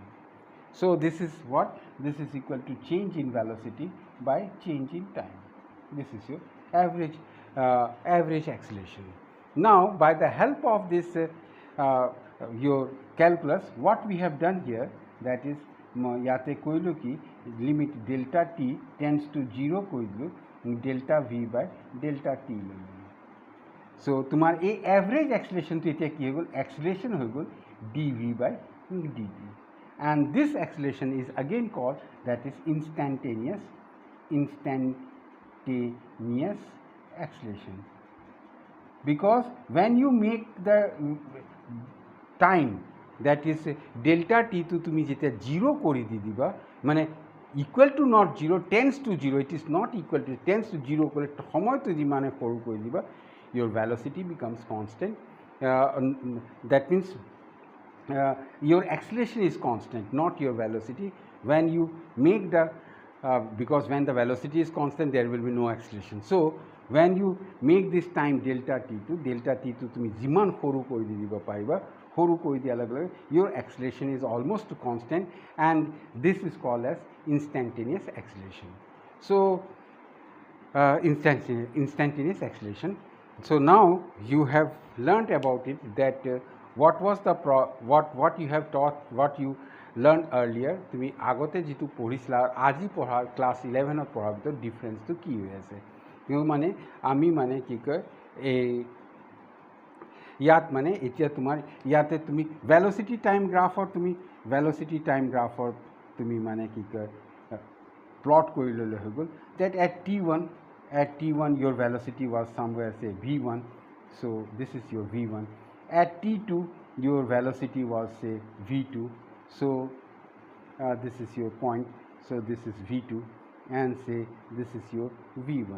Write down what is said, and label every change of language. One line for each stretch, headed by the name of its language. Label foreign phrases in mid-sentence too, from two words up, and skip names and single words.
English: So this is what? This is equal to change in velocity by change in time. This is your average acceleration. Now by the help of this your calculus, what we have done here, that is
Assamese: য'তে ক'লো কি
English: limit delta t tends to 0 koilo delta v by delta t lolo. So
Assamese: তোমাৰ আ
English: average acceleration
Assamese: টো এতিয়া কি হ'ল,
English: acceleration hogol dv by dt, and this acceleration is again called, that is instantaneous acceleration, because when you make the time, that is delta t
Assamese: টো তুমি যেতিয়া 0 কৰি দি দিবা, মানে
English: equal to not 0 tends to 0, it is not equal to, tends to 0
Assamese: কৰে সময় টো যিমানে কৰু কৰি দিবা,
English: your velocity becomes constant. That means your acceleration is constant, not your velocity. When you make the because when the velocity is constant, there will be no acceleration. So when you make this time delta t
Assamese: টো তুমি যিমান সৰু কৰি দিবা পাৰিবা, সৰু কৰি দিয়া লাগ
English: your acceleration is almost constant, and this is called as instantaneous acceleration. So instantaneous acceleration. So now you have learned about it, that what was the what you have taught, what you learned earlier.
Assamese: তুমি আগতে যেটো পঢ়িছিলা আজি পঢ়া ক্লাস 11 ত পঢ়াৰ ভিতৰত ডিফাৰেন্সটো কি হৈ আছে, কিয় মানে আমি মানে কি কয় এই ইয়াত মানে এতিয়া তোমাৰ ইয়াতে তুমি
English: velocity time graph
Assamese: তুমি মানে কি কয় plot কৰি ললে হৈ গ'ল,
English: that at t1 your velocity was somewhere say v1, so this is your v1. At t2 your velocity was say v2, so this is your point, so this is v2, and say this is your v1.